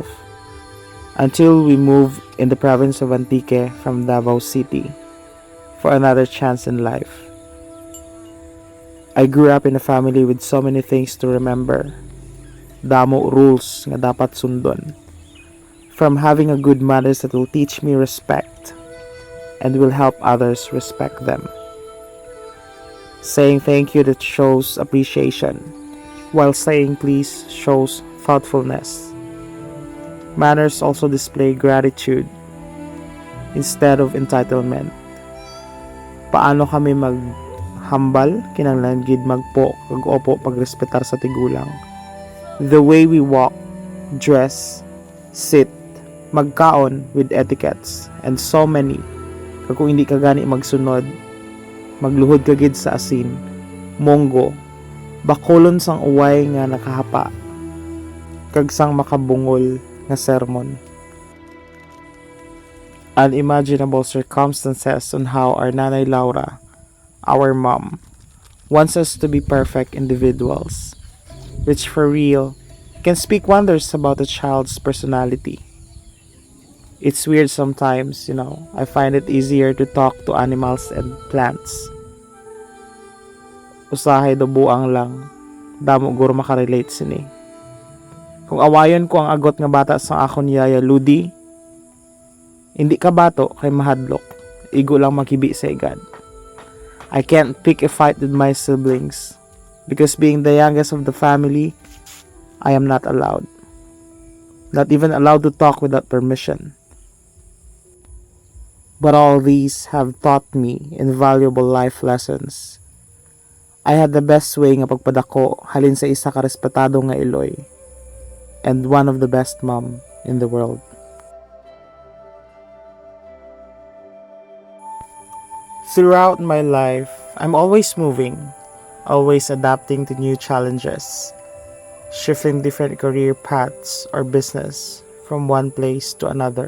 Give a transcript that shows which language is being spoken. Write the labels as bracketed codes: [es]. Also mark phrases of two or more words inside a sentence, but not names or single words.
[en] Until we moved in the province of Antique from Davao City for another chance in life. I grew up in a family with so many things to remember. [hil] Damo rules nga dapat sundon. [en] From having a good manners that will teach me respect and will help others respect them. Saying thank you that shows appreciation, while saying please shows thoughtfulness. Manners also display gratitude instead of entitlement. [hil] Paano kami maghambal kinahanglan gid magpo kag opo pagrespetar sa tigulang. [en] The way we walk, dress, sit, magkaon with etiquettes, and so many. [hil] Kag kung hindi ka gani magsunod, magluhod ka gid sa asin, monggo, bakulon sang uway nga nakahapa, kag sang makabungol nga sermon. [en] Unimaginable circumstances on how our Nanay Laura, our mom, wants us to be perfect individuals, which for real can speak wonders about a child's personality. It's weird sometimes, I find it easier to talk to animals and plants. [hil] Usahay do buang lang, damo guro makarelate sini. Kung awayon ko ang agot nga bata sa akon yaya Ludi, hindi ka bato kay mahadlok, igo lang makibi sa igad. [en] I can't pick a fight with my siblings, because being the youngest of the family, I am not allowed. Not even allowed to talk without permission. But all these have taught me invaluable life lessons. I had the best way [hil] nga pagpadako halin sa isa ka respetado nga iloy, [en] and one of the best mom in the world. Throughout my life, I'm always moving, always adapting to new challenges, shifting different career paths or business from one place to another.